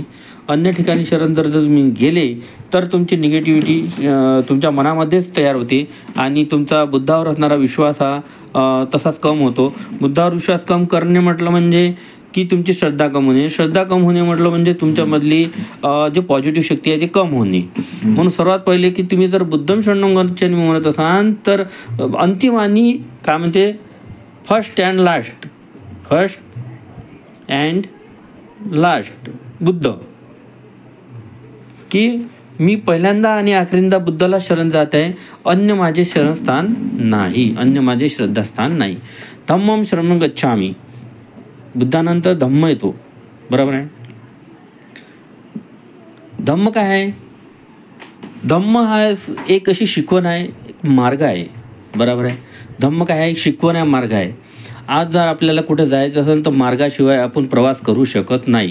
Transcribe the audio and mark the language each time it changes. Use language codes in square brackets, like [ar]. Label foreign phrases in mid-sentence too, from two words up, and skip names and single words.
[mr] अन्य ठिकाणी शरण जर तुम्ही गेले तर तुमची निगेटिव्हिटी तुमच्या मनामध्येच तयार होते आणि तुमचा बुद्धावर असणारा विश्वास हा तसाच कम होतो. बुद्धावर विश्वास कम करणे म्हटलं म्हणजे की तुमची श्रद्धा कम होणे. श्रद्धा कम होणे म्हटलं म्हणजे तुमच्यामधली जी पॉझिटिव्ह शक्ती आहे ती कम होणे. म्हणून सर्वात पहिले की तुम्ही जर [pi] बुद्धम शरणम गच्छामि [mr] म्हणत असाल तर अंतिम आणि काय म्हणते [en] first and last [mr] बुद्ध, की मी पहिल्यांदा आणि आखरींदा बुद्धाला शरण जात आहे, अन्य माझे शरणस्थान नाही, अन्य माझे श्रद्धास्थान नाही. [pi] धम्मम शरणं गच्छामि, [mr] बुद्धानंतर धम्म येतो. बरोबर आहे. धम्म काय आहे? धम्म हा एक अशी शिकवण आहे, एक मार्ग आहे. बरोबर आहे. धम्म काय आहे? एक शिकवण आहे, मार्ग आहे. आज जर आपल्याला कुठे जायचं असेल तर मार्गाशिवाय आपण प्रवास करू शकत नाही.